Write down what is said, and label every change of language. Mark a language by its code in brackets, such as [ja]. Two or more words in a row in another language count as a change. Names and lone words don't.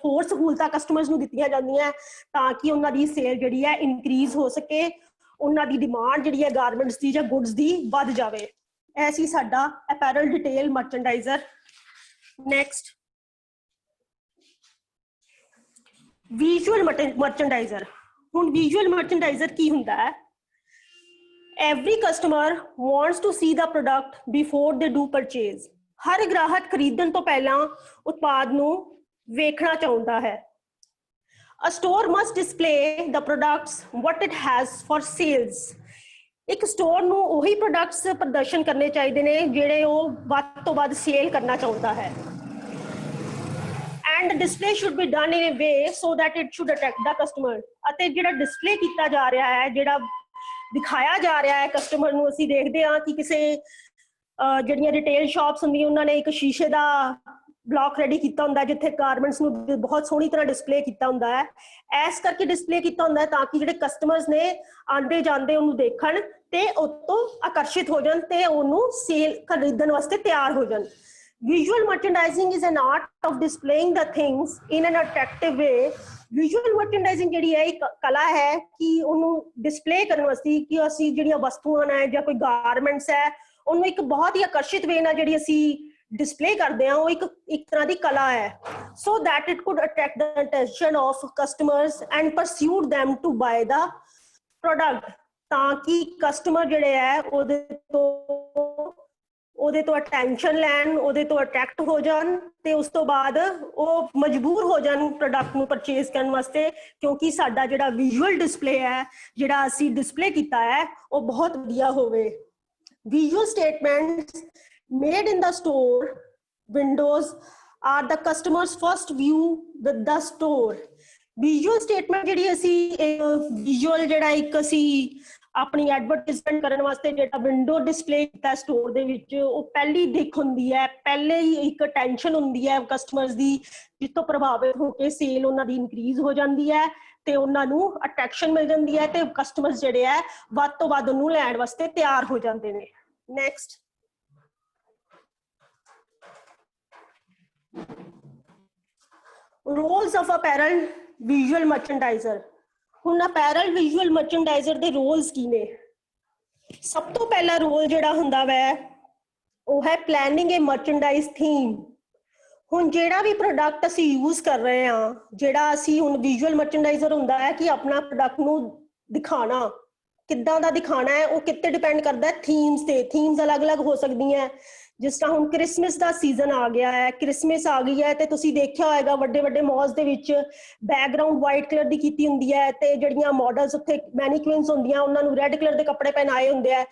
[pa] ਹੋਰ ਸਹੂਲਤਾਂ ਕਸਟਮਰਸ ਨੂੰ ਦਿੱਤੀਆਂ ਜਾਂਦੀਆਂ ਤਾਂ ਕਿ ਉਹਨਾਂ ਦੀ ਸੇਲ ਜਿਹੜੀ ਹੈ ਇਨਕਰੀਜ਼ ਹੋ ਸਕੇ, ਉਹਨਾਂ ਦੀ ਡਿਮਾਂਡ ਜਿਹੜੀ ਹੈ ਗਾਰਮੈਂਟਸ ਦੀ ਜਾਂ ਗੁੱਡਸ ਦੀ ਵੱਧ ਜਾਵੇ। ਇਹ ਸੀ ਸਾਡਾ [en] apparel detail merchandiser. next, visual merchandiser. [pa] ਹੁਣ [en] visual merchandiser [pa] ਕੀ ਹੁੰਦਾ ਹੈ? [en] Every customer wants to see the product before they do purchase. [pa] ਹਰ ਗ੍ਰਾਹਕ ਖਰੀਦਣ ਤੋਂ ਪਹਿਲਾਂ ਉਤਪਾਦ ਨੂੰ ਵੇਖਣਾ ਚਾਹੁੰਦਾ ਹੈ। [en] A store must display the products what it has for sales. [pa] ਇੱਕ ਸਟੋਰ ਨੂੰ ਉਹੀ ਪ੍ਰੋਡਕਟਸ ਪ੍ਰਦਰਸ਼ਨ ਕਰਨੇ ਚਾਹੀਦੇ ਨੇ ਜਿਹੜੇ ਉਹ ਵੱਧ ਤੋਂ ਵੱਧ ਸੇਲ ਕਰਨਾ ਚਾਹੁੰਦਾ ਹੈ। [en] And the display should be done in a way so that it should attract the customer. [pa] ਅਤੇ ਜਿਹੜਾ ਡਿਸਪਲੇ ਕੀਤਾ ਜਾ ਰਿਹਾ ਹੈ, ਜਿਹੜਾ ਦਿਖਾਇਆ ਜਾ ਰਿਹਾ ਹੈ ਕਸਟਮਰ ਨੂੰ, ਅਸੀਂ ਦੇਖਦੇ ਹਾਂ ਕਿ ਕਿਸੇ ਜਿਹੜੀਆਂ [en] retail shops [pa] ਹੁੰਦੀਆਂ ਉਹਨਾਂ ਨੇ ਇੱਕ ਸ਼ੀਸ਼ੇ ਦਾ ਬਲੌਕ ਰੈਡੀ ਕੀਤਾ ਹੁੰਦਾ ਜਿੱਥੇ ਗਾਰਮੈਂਟਸ ਨੂੰ ਬਹੁਤ ਸੋਹਣੀ ਤਰ੍ਹਾਂ ਡਿਸਪਲੇ ਕੀਤਾ ਹੁੰਦਾ ਹੈ। ਐਸ ਕਰਕੇ ਡਿਸਪਲੇ ਕੀਤਾ ਹੁੰਦਾ ਹੈ ਤਾਂ ਕਿ ਜਿਹੜੇ ਕਸਟਮਰਸ ਨੇ ਆਉਂਦੇ ਜਾਂਦੇ ਉਹਨੂੰ ਦੇਖਣ ਤੇ ਉਹ ਤੋਂ ਆਕਰਸ਼ਿਤ ਹੋ ਜਾਣ ਤੇ ਉਹਨੂੰ ਸੇਲ ਖਰੀਦਣ ਵਾਸਤੇ ਤਿਆਰ ਹੋ ਜਾਣ। [en] Visual merchandising is an art of displaying the things in an attractive way. Visual merchandising [pa] ਜਿਹੜੀ ਹੈ ਇੱਕ ਕਲਾ ਹੈ ਕਿ ਉਹਨੂੰ ਡਿਸਪਲੇ ਕਰਨ ਵਾਸਤੇ ਕਿ ਅਸੀਂ ਜਿਹੜੀਆਂ ਵਸਤੂਆਂ ਨੇ ਜਾਂ ਕੋਈ ਗਾਰਮੈਂਟਸ ਹੈ ਉਹਨੂੰ ਇੱਕ ਬਹੁਤ ਹੀ ਆਕਰਸ਼ਿਤ ਵੇ ਨਾਲ ਜਿਹੜੀ ਅਸੀਂ ਡਿਸਪਲੇ ਕਰਦੇ ਹਾਂ ਉਹ ਇੱਕ ਤਰ੍ਹਾਂ ਦੀ ਕਲਾ ਹੈ। [en] So that it could attract the attention of customers and persuade them to buy the product [pa] ਤਾਂ ਕਿ ਕਸਟਮਰ ਜਿਹੜੇ ਹੈ ਉਹਦੇ ਤੋਂ ਅਟੈਂਸ਼ਨ ਲੈਣ, ਉਹਦੇ ਤੋਂ ਅਟਰੈਕਟ ਹੋ ਜਾਣ ਤੇ ਉਸ ਤੋਂ ਬਾਅਦ ਉਹ ਮਜਬੂਰ ਹੋ ਜਾਣ ਪ੍ਰੋਡਕਟ ਨੂੰ ਪਰਚੇਸ ਕਰਨ ਵਾਸਤੇ ਕਿਉਂਕਿ ਸਾਡਾ ਜਿਹੜਾ [en] visual display [pa] ਹੈ ਜਿਹੜਾ ਅਸੀਂ ਡਿਸਪਲੇ ਕੀਤਾ ਹੈ ਉਹ ਬਹੁਤ ਵਧੀਆ ਹੋਵੇ। [en] visual statements made in the store windows are the customer's first view with the store. Visual statement [pa] ਜਿਹੜੀ ਅਸੀਂ ਵਿਜ਼ੂਅਲ ਜਿਹੜਾ ਇੱਕ ਅਸੀਂ ਆਪਣੀ ਐਡਵਰਟਾਈਜ਼ਮੈਂਟ ਕਰਨ ਵਾਸਤੇ ਜਿਹੜਾ [en] window display [pa] ਕੀਤਾ ਸਟੋਰ ਦੇ ਵਿੱਚ ਉਹ ਪਹਿਲੀ ਦਿੱਖ ਹੁੰਦੀ ਹੈ, ਪਹਿਲੇ ਹੀ ਇੱਕ ਟੈਨਸ਼ਨ ਹੁੰਦੀ ਹੈ ਕਸਟਮਰਸ ਦੀ ਜਿਸ ਤੋਂ ਪ੍ਰਭਾਵਿਤ ਹੋ ਕੇ ਸੇਲ ਉਹਨਾਂ ਦੀ ਇਨਕਰੀਜ਼ ਹੋ ਜਾਂਦੀ ਹੈ ਤੇ ਉਹਨਾਂ ਨੂੰ ਅਟਰੈਕਸ਼ਨ ਮਿਲ ਜਾਂਦੀ ਹੈ ਤੇ ਕਸਟਮਰਸ ਜਿਹੜੇ ਹੈ ਵੱਧ ਤੋਂ ਵੱਧ ਉਹਨੂੰ ਲੈਣ ਵਾਸਤੇ ਤਿਆਰ ਹੋ ਜਾਂਦੇ ਨੇ। [en] ਨੈਕਸਟ roles of apparel visual merchandiser। [pa] ਹੁਣ [en] apparel visual merchandiser [pa] ਦੇ roles ਕੀ ਨੇ? ਸਭ ਤੋਂ ਪਹਿਲਾ ਰੋਲ ਜਿਹੜਾ ਹੁੰਦਾ ਵੈ ਉਹ ਹੈ [en] planning a merchandise theme। [pa] ਹੁਣ ਜਿਹੜਾ ਵੀ ਪ੍ਰੋਡਕਟ ਅਸੀਂ ਯੂਜ਼ ਕਰ ਰਹੇ ਹਾਂ ਜਿਹੜਾ ਅਸੀਂ ਹੁਣ [en] visual merchandiser [pa] ਹੁੰਦਾ ਹੈ ਕਿ ਆਪਣਾ ਪ੍ਰੋਡਕਟ ਨੂੰ ਦਿਖਾਣਾ ਕਿੱਦਾਂ ਦਾ ਦਿਖਾਣਾ ਹੈ ਉਹ ਕਿੱਤੇ ਡਿਪੈਂਡ ਕਰਦਾ ਹੈ ਥੀਮਸ ਤੇ। ਥੀਮਸ ਅਲੱਗ-ਅਲੱਗ ਹੋ ਸਕਦੀਆਂ ਜਿਸ ਤਰ੍ਹਾਂ ਹੁਣ ਕ੍ਰਿਸਮਸ ਦਾ ਸੀਜ਼ਨ ਆ ਗਿਆ ਹੈ, ਕ੍ਰਿਸਮਸ ਆ ਗਈ ਹੈ ਤੇ ਤੁਸੀਂ ਦੇਖਿਆ ਹੋਏਗਾ ਵੱਡੇ ਵੱਡੇ ਮਾਲਸ ਦੇ ਵਿੱਚ [en] background white colour [pa] ਦੀ ਕੀਤੀ ਹੁੰਦੀ ਹੈ ਤੇ ਜਿਹੜੀਆਂ ਮਾਡਲਸ ਉੱਥੇ ਮੈਨੀਕੁਇਨਸ ਹੁੰਦੀਆਂ ਉਹਨਾਂ ਨੂੰ [en] red colour [pa] ਦੇ ਕੱਪੜੇ ਪਹਿਨਾਏ ਹੁੰਦੇ ਆ।